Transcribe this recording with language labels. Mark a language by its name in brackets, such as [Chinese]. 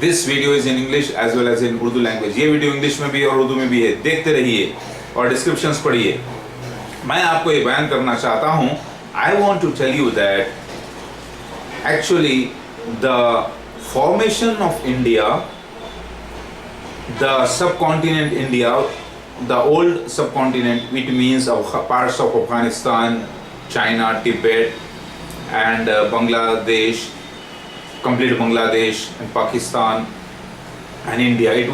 [English] This video is in English as well as in Urdu language. [Hindi] ये video English में भी और उर्दू में भी है, देखते रहिए और डिस्क्रिप्शंस पढ़िए. मैं आपको ये बयान करना चाहता हूँ. [English] I want to tell you that actually the formation of India, the subcontinent India, the old subcontinent, which means parts of Afghanistan, China, Tibet, and Bangladesh, complete Bangladesh and Pakistan and India.